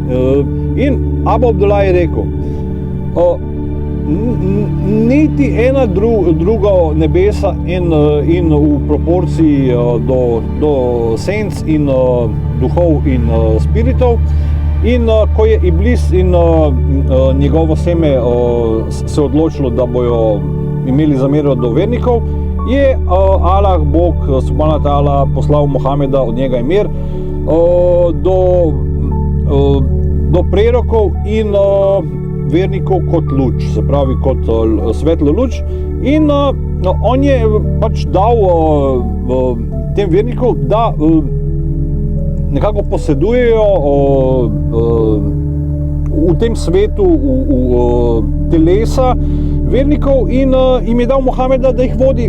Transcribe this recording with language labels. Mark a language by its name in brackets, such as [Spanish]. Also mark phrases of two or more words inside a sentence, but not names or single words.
[Slovenian] In Abu Abdullah je rekel, niti ena druga nebesa in v proporciji do senc in duhov in spiritov. In ko je Iblis in njegovo seme se odločilo, da bojo imeli zamero do vernikov, je Allah, Bog, [Arabic] سبحانه وتعالى, [Slovenian] poslal Mohameda, od njega je mir, do prerokov in vernikov kot luč, se pravi kot svetlo luč. In on je pač dal tem vernikov, da nekako posedujejo v tem svetu telesa vernikov in jim je dal Mohameda, da jih vodi.